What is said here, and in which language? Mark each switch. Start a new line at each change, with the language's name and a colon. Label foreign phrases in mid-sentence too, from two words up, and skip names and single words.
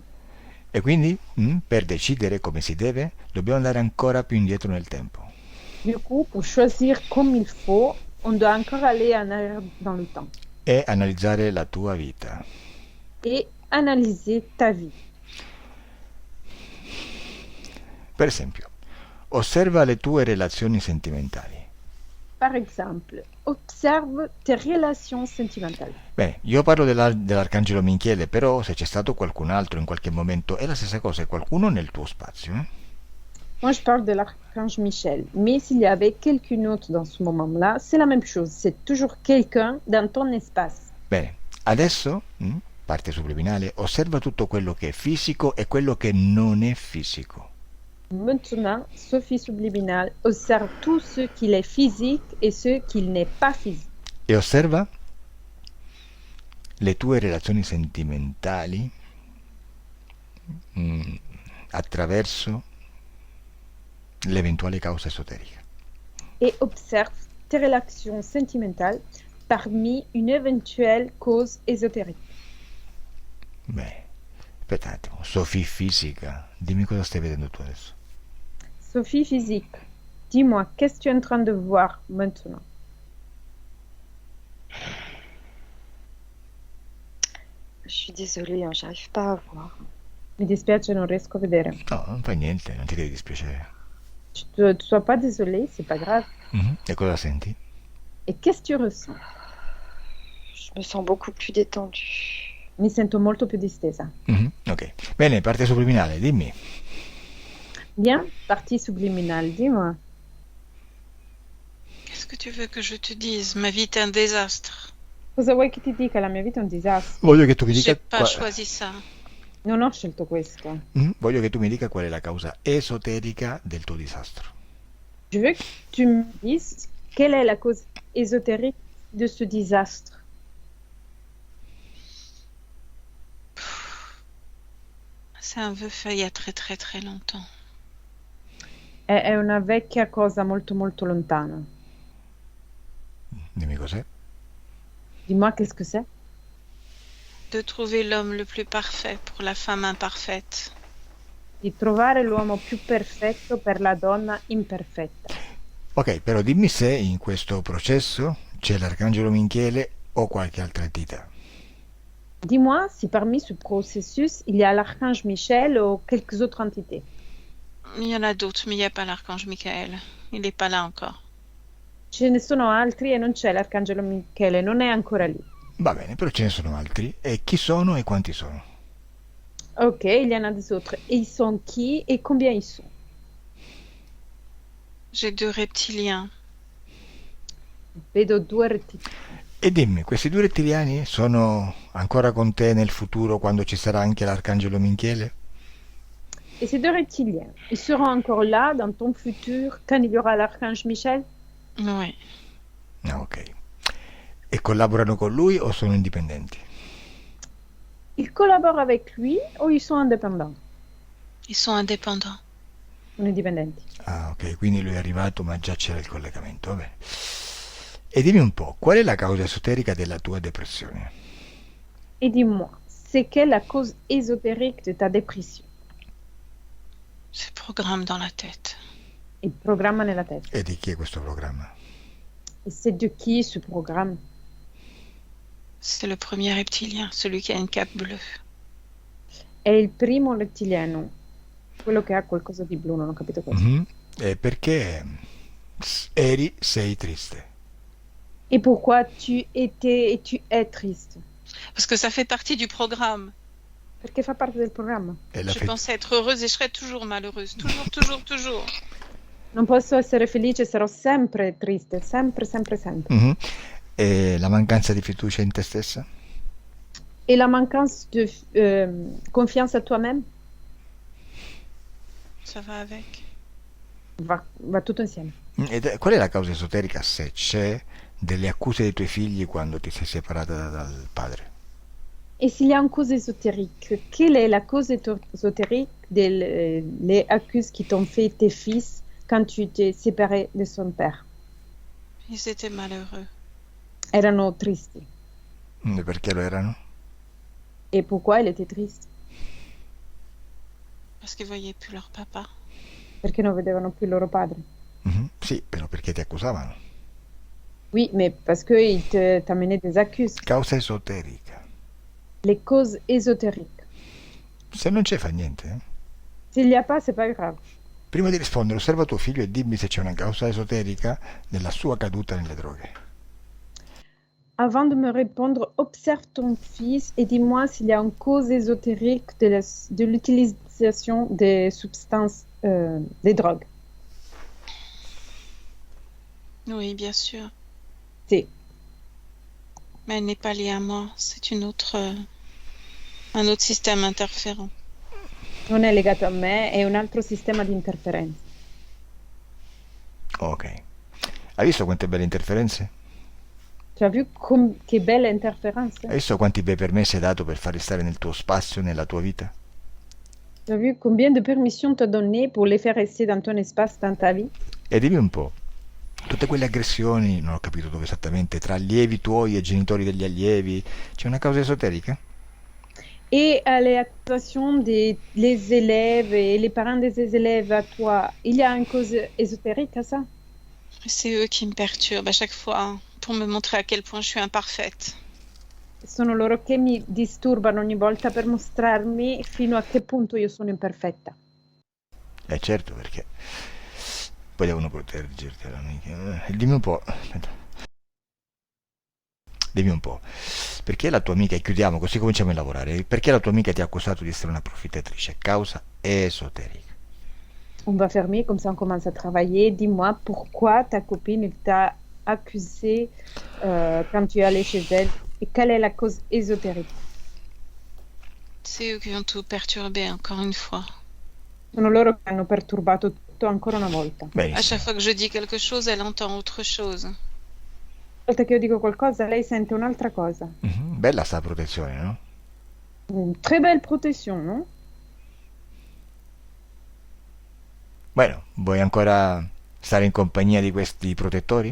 Italian: E quindi, per decidere come si deve, dobbiamo andare ancora più indietro nel tempo.
French: Du coup, pour choisir comme il faut, on doit encore aller en arrière dans le temps
Italian: E analizzare la tua vita.
French: et analyser ta vie.
Italian: Per esempio, osserva le tue relazioni sentimentali.
French: Par exemple, observe tes relations sentimentales.
Italian: Bene, io parlo dell'arcangelo Michele, però se c'è stato qualcun altro in qualche momento è la stessa cosa, è qualcuno nel tuo spazio.
French: Moi, je parle de l'archange Michel. Mais s'il y avait quelqu'un d'autre dans ce moment-là, c'est la même chose. C'est toujours quelqu'un dans ton espace.
Italian: Bene, adesso, parte subliminale, osserva tutto quello che è fisico e quello che non è fisico.
French: Maintenant, Sophie subliminale observe tout ce qu'il est physique et ce qu'il n'est pas physique.
Italian: E osserva le tue relazioni sentimentali attraverso l'eventuale causa esoterica.
French: Et observe tes relations sentimentales parmi une éventuelle cause ésotérique.
Italian: Beh, aspetta un attimo, Sofì fisica, dimmi cosa stai vedendo tu adesso.
French: Sophie physique, dis-moi, qu'est-ce que tu es en train de voir maintenant? Je suis désolée, hein, j'arrive pas à voir.
Italian: Mi dispiace, non riesco a vedere. No, non fai niente, non ti devi dispiacere.
French: Tu sois pas désolé, c'est pas grave.
Italian: E cosa senti?
French: Et qu'est-ce que tu ressens? Je me sens beaucoup plus détendue.
Italian: Mi sento molto più distesa. Ok, bene, parte subliminale, dimmi.
French: Bien, partie subliminale, dis-moi. Qu'est-ce que tu veux que je te dise? Ma vie est un désastre.
Italian: Cosa vuoi che ti dica? La mia vita è un disastro. Voglio che tu mi dica
French: J'ai pas choisi ça.
Italian: Non ho scelto questo. Voglio che tu mi dica qual è la causa esoterica del tuo disastro.
French: Je veux que tu me dises quelle est la cause ésotérique de ce désastre. C'est un vœu fait il y a très très très longtemps.
Italian: È una vecchia cosa molto molto lontana. Dimmi cos'è.
French: Dis-moi qu'est-ce que c'est? De trouver l'homme le plus parfait pour la femme imparfaite.
Italian: Di trovare l'uomo più perfetto per la donna imperfetta. Ok, però dimmi se in questo processo c'è l'arcangelo Michele o qualche altra entità.
French: Dis-moi si parmi ce processus, il y a l'archange Michel ou quelques autres entités. Il y en a d'autres, mais il n'y a pas l'archange Michael. Il n'est pas là encore.
Italian: Ce ne sono altri e non c'è l'arcangelo Michele, non è ancora lì. Va bene, però ce ne sono altri. E chi sono e quanti sono?
French: Ok, il y en a des autres. Et ils sont qui et combien ils sont? J'ai 2 reptiliens.
Italian: Vedo 2 rettili. E dimmi, questi 2 rettiliani sono ancora con te nel futuro quando ci sarà anche l'arcangelo Michele?
French: Et ces 2 reptiliens, ils seront encore là dans ton futur quand il y aura l'archange Michel? Oui.
Italian: Ah, ok. E collaborano con lui o sono indipendenti?
French: Ils collaborent avec lui ou ils sont indépendants? Ils sont indépendants.
Italian: Sono indipendenti. Ah, ok, quindi lui è arrivato ma già c'era il collegamento, va bene. E dimmi un po', qual è la causa esoterica della tua depressione?
French: Et dis-moi, c'est quelle la cause ésotérique de ta dépression? Ce programme dans la tête.
Italian: Il programma nella testa. E di chi è questo programma?
French: Et c'est de qui ce programme? C'est le premier reptilien, celui qui a une cape bleue.
Italian: È il primo rettiliano, quello che ha qualcosa di blu, non ho capito cosa. Mhm. E perché sei triste?
French: Et pourquoi tu étais et tu es triste? Parce que ça fait partie du programme.
Italian: Perché fa parte del programma. E la
French: Je fe- pensais être heureuse et je serais toujours malheureuse. Toujours, toujours, toujours.
Italian: Non posso essere felice, sarò sempre triste, sempre, sempre, sempre. Mhm. E la mancanza di fiducia in te stessa?
French: Et la manquance de confiance à toi-même Ça va avec.
Italian: va tutto insieme. Qual è la causa esoterica, se c'è, delle accuse dei tuoi figli quando ti sei separata dal padre?
French: Et s'il y a une cause ésotérique, quelle est la cause ésotérique des accuses qui t'ont fait tes fils quand tu t'es séparé de son père? Ils étaient malheureux.
Italian: Erano tristi. E perché lo erano?
French: Et pourquoi elle était triste? Parce qu'ils voyaient plus leur papa.
Italian: Perché non vedevano più il loro padre. Mhm. Sì, però perché ti accusavano.
French: Oui, mais parce qu'ils t'amenaient des accuses.
Italian: Causa esoterica.
French: Les causes ésotériques.
Italian: Se non c'è fa niente.
French: S'il n'y a pas, c'est pas grave.
Italian: Prima di rispondere, osserva tuo figlio e dimmi se c'è una causa esoterica della sua caduta nelle droghe.
French: Avant de me répondre, observe ton fils et dis-moi s'il y a une cause ésotérique de l'utilisation des substances, des drogues. Oui, bien sûr.
Italian: Sì,
French: Mais elle n'est pas liée à moi. C'est une autre, un autre système interférent.
Italian: non è legato a me, è un altro sistema di interferenza. Ok. Hai visto quante belle interferenze?
French: Tu as vu
Italian: che belle interferenze? Hai visto quanti bei permessi hai dato per farli stare nel tuo spazio, nella tua vita?
French: Tu as vu combien de permissions tu as donné pour les faire rester dans ton espace, dans ta vie?
Italian: E dimmi un po', tutte quelle aggressioni, non ho capito dove esattamente, tra allievi tuoi e genitori degli allievi, c'è una causa esoterica?
French: Et à les accusations des les élèves et les parents des élèves à toi, il y a une cause ésotérique à ça? C'est eux qui me perturbent à chaque fois pour me montrer à quel point je suis imparfaite.
Italian: Sono loro che mi disturbano ogni volta per mostrarmi fino a che punto io sono imperfetta. Certo, perché poi devono proteggerti. Dimmi un po', aspetta. Dimmi un po', perché la tua amica, e chiudiamo così cominciamo a lavorare, perché la tua amica ti ha accusato di essere una approfittatrice? Causa esoterica.
French: On va fermer, comme ça on commence à travailler. Dis-moi pourquoi ta copine t'a accusé quand tu es allé chez elle et quelle est la cause ésotérique? C'est eux qui ont tout perturbé encore une fois.
Italian: Sono loro che hanno perturbato tutto ancora una volta.
French: À chaque
Italian: Benissimo.
French: fois que je dis quelque chose, elle entend autre chose.
Italian: Ogni volta che io dico qualcosa, lei sente un'altra cosa. Bella sta protezione, no?
French: Très belle protection, no?
Italian: Bueno, vuoi ancora stare in compagnia di questi protettori?